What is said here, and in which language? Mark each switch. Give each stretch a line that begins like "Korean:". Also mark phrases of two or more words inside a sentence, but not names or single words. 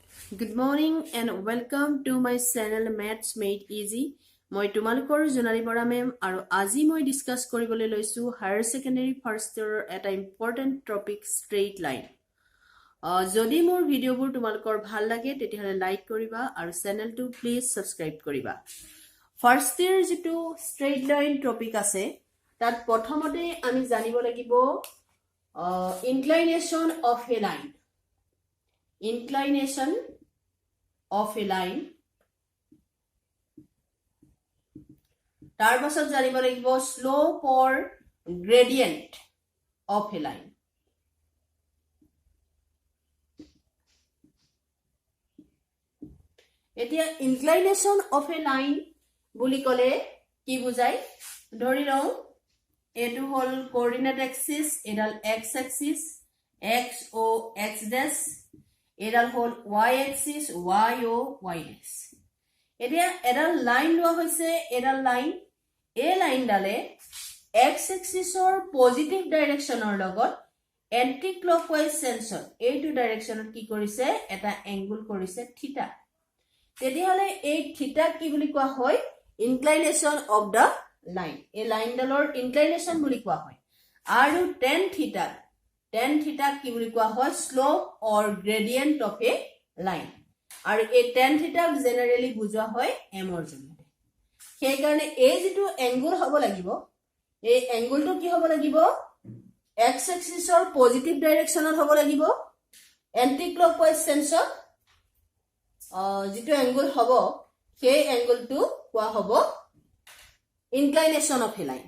English: Good morning and welcome to my channel Maths Made Easy.
Assamese: মই তোমালোকৰ জোনালী বৰা মেম আৰু আজি মই ডিসকাস কৰিবলৈ লৈছো
English: higher secondary first year's
Assamese: এটা
English: important topic straight line.
Assamese: যদি মোৰ ভিডিঅ'বোৰ তোমালোকৰ ভাল লাগে তেতিয়াহলে লাইক কৰিবা আৰু চেনেলটো
English: please subscribe
Assamese: কৰিবা।
English: first year
Assamese: যেটো
English: straight line topic
Assamese: আছে তাত প্ৰথমতে আমি জানিব লাগিব
English: inclination of a line. Inclination of a line.
Assamese: তাৰ পাছত জানিব লাগিব
English: slope or gradient of a line.
Assamese: এতিয়া
English: inclination of a line
Assamese: বুলি ক'লে কি বুজায়? ধৰি লওঁ এটো হল
English: coordinate axis,
Assamese: এডাল
English: x axis, x o x dash,
Assamese: এডাল হল
English: y axis, y o y dash.
Assamese: এতিয়া এডাল লাইন লোৱা হৈছে, এডাল লাইন এই লাইন ডালে
English: x axisৰ positive direction's
Assamese: লগত
English: anti clockwise sense
Assamese: এইটো ডাইৰেকচনত কি কৰিছে এটা এংগল কৰিছে থিটা। তেতিয়াহলে এই থিটা কি বুলি কোৱা হয়?
English: inclination of the line.
Assamese: এই লাইন ডালৰ ইনক্লাইনেশন বুলি কোৱা হয়। আৰু
English: tan theta
Assamese: কি বুলি কোৱা হয়?
English: slope or gradient of a line.
Assamese: আৰু এই
English: tan theta
Assamese: জেনাৰেলি বুজোৱা হয় m ৰ জৰিয়তে। সেই কাৰণে এই যেটো এংগল হ'ব লাগিব, এই এংগলটো কি হ'ব লাগিব?
English: x axisৰ positive direction
Assamese: হ'ব লাগিব,
English: anti clockwise sense
Assamese: যেটো এংগল হ'ব সেই এংগলটো কোৱা হ'ব
English: inclination of a line.